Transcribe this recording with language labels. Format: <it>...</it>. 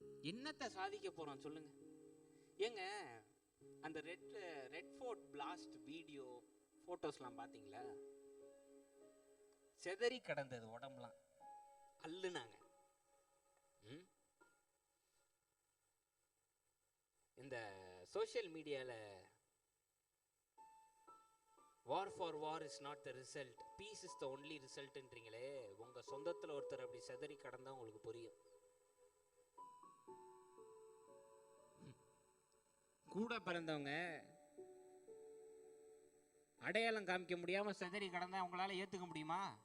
<ta>என்னத்தை சாதிக்க போறோம் சொல்லுங்க. ஏங்க, அந்த ரெட் ஃபோர்ட் பிளாஸ்ட் வீடியோ போட்டோஸ்லாம் பாத்தீங்களா? செதறி கிடந்தது உடம்புலாம், அல்லுனாங்க. இந்த சோசியல் மீடியால</ta> <en>war for war is not the result, peace is the only result ன்றீங்களே.</en> <ta>உங்க சொந்தத்துல ஒருத்தர் அப்படி செதறி கடந்தா உங்களுக்கு புரியும். கூட பிறந்தவங்க அடையாளம் காமிக்க முடியாம செதறி கடந்தா உங்களால ஏத்துக்க முடியுமா?</ta>